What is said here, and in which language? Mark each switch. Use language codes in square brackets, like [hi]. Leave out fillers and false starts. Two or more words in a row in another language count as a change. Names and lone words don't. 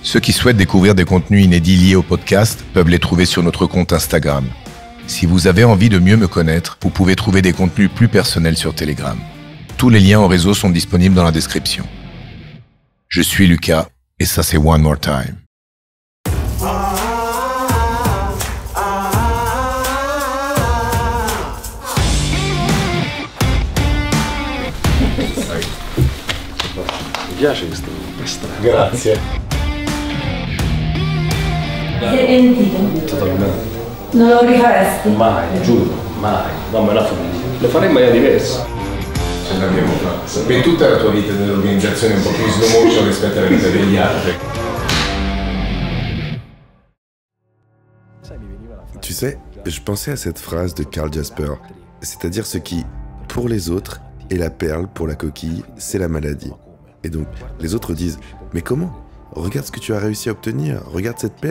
[fr] Ceux qui souhaitent découvrir des contenus inédits liés au podcast peuvent les trouver sur notre compte Instagram. Si vous avez envie de mieux me connaître, vous pouvez trouver des contenus plus personnels sur Telegram. Tous les liens au réseau sont disponibles dans la description. Je suis Lucas et ça c'est One More Time. [it] Mi piace questa Grazie. È mentito? totalmente. Non lo rifaresti? Mai, giuro, mai. No, ma la famiglia. Lo farei in maniera diversa. Ce l'abbiamo fatta. Per tutta la tua vita nell'organizzazione un po' più [en] slow motion [it] rispetto alla vita degli altri. [fr] Tu sais, je pensais à cette phrase de Karl Jasper, c'est-à-dire ce qui, pour les autres, est la perle pour la coquille, c'est la maladie. Et donc, les autres disent « Mais comment ? Regarde ce que tu as réussi à obtenir, regarde cette perle.